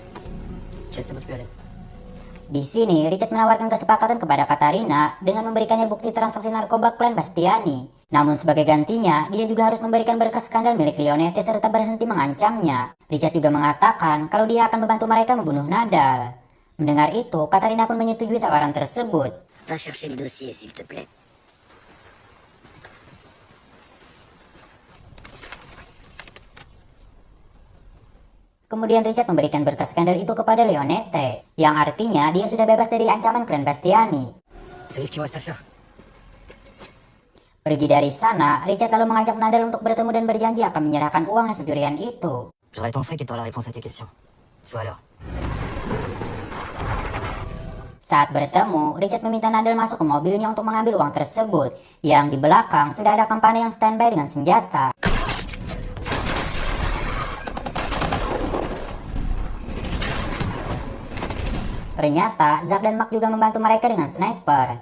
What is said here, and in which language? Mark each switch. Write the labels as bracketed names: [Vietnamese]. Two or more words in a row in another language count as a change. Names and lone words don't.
[Indonesian] Di sini, Richard menawarkan kesepakatan kepada Katarina dengan memberikannya bukti transaksi narkoba klan Bastiani. Namun sebagai gantinya, dia juga harus memberikan berkas skandal milik Leonette serta berhenti mengancamnya. Richard juga mengatakan kalau dia akan membantu mereka membunuh Nadal. Mendengar itu, Katarina pun menyetujui tawaran tersebut. [French] Va chercher le dossier, s'il te plaît. [Indonesian] Kemudian Richard memberikan berkas skandal itu kepada Leonette, yang artinya dia sudah bebas dari ancaman klan Bastiani. [French] Vous savez ce qu'il me reste à faire? [Indonesian] Pergi dari sana, Richard lalu mengajak Nadal untuk bertemu dan berjanji akan menyerahkan uang hasil curian itu. [French] J'aurai ton fric et t'auras la réponse à tes questions. Sois à l'heure. [Indonesian] Saat bertemu, Richard meminta Nadal masuk ke mobilnya untuk mengambil uang tersebut, yang di belakang sudah ada kampanye yang standby dengan senjata. Ternyata, Zack dan Mark juga membantu mereka dengan sniper.